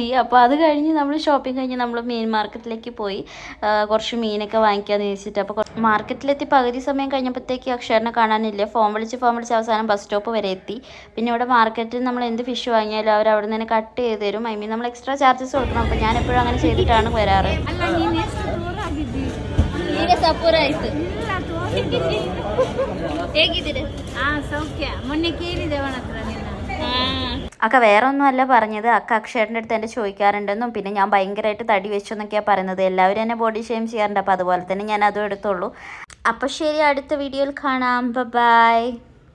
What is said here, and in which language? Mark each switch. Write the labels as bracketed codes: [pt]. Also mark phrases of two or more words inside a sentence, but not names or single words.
[ml] അപ്പോൾ അത് കഴിഞ്ഞ് നമ്മൾ ഷോപ്പിംഗ് കഴിഞ്ഞ് നമ്മൾ മീൻ മാർക്കറ്റിലേക്ക് പോയി കുറച്ച് മീനൊക്കെ വാങ്ങിക്കാമെന്ന് വെച്ചിട്ട്. അപ്പോൾ മാർക്കറ്റിലെത്തി പകുതി സമയം കഴിഞ്ഞപ്പോഴത്തേക്ക് അക്ഷരനെ കാണാനില്ല. ഫോൺ വിളിച്ച് അവസാനം ബസ് സ്റ്റോപ്പ് വരെ എത്തി. പിന്നെ ഇവിടെ മാർക്കറ്റിൽ നമ്മൾ എന്ത് ഫിഷ് വാങ്ങിയാലും അവർ അവിടെ നിന്ന് ಕಟ್ ചെയ്ത് തരും. [en] I mean [ml] നമ്മൾ [en] extra charges [ml] കൊടുക്കണം. അപ്പോൾ ഞാൻ എപ്പോഴും അങ്ങനെ ചെയ്തിട്ടാണ് വരാറ്. [kn] ಈಗ ಸಪೂರ ಆಯ್ತು. ಹೇಗಿದ್ದೀರಿ? ಸೌಖ್ಯ. ಮೊನ್ನೆ ಕೇಳಿದೆ ಅವನ ಹತ್ರ ನಿನ್ನ. [ml] അക്ക വേറെ ഒന്നുമല്ല പറഞ്ഞത്. അക്ക അക്ഷയേട്ടൻ്റെ അടുത്ത് എൻ്റെ ചോദിക്കാറുണ്ടെന്നും പിന്നെ ഞാൻ ഭയങ്കരമായിട്ട് തടി വെച്ചു എന്നൊക്കെയാണ് പറയുന്നത്. എല്ലാവരും എന്നെ [en] body shame [ml] ചെയ്യാറുണ്ട്. അപ്പോൾ അതുപോലെ തന്നെ ഞാൻ അതും എടുത്തുള്ളൂ. അപ്പോൾ ശരി, അടുത്ത വീഡിയോയിൽ കാണാം. ബൈ.